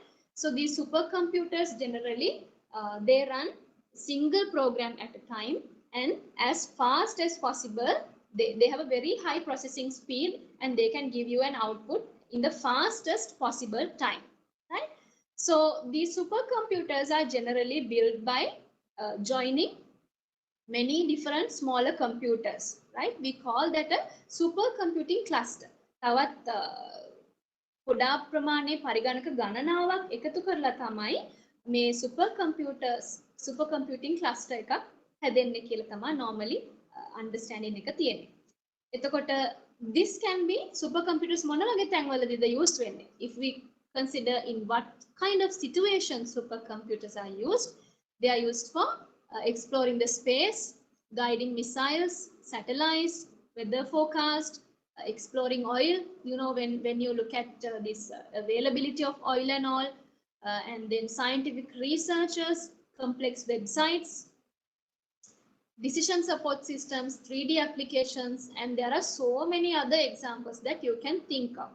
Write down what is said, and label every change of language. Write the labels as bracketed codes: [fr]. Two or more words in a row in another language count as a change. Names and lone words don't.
[en] So these supercomputers generally they run single program at a time, and as fast as possible they have a very high processing speed, and they can give you an output in the fastest possible time, right? So these supercomputers are generally built by joining many different smaller computers, right? We call that a supercomputing cluster. [si] තවත් පොඩා ප්‍රමාණයේ පරිගණක ගණනාවක් එකතු කරලා තමයි මේ [en] super computing cluster [si] එකක් හැදෙන්නේ කියලා තමයි [en] normally understanding [si] එක තියෙන්නේ. එතකොට [en] this can be supercomputers [si] මොන වගේ තැන්වලදීද used වෙන්නේ? [en] If we consider in what kind of situations supercomputers are used, they are used for exploring the space, guiding missiles, satellites, weather forecast, exploring oil. You know, when you look at this availability of oil and all, and then scientific researchers, complex websites, decision support systems, 3D applications, and there are so many other examples that you can think of.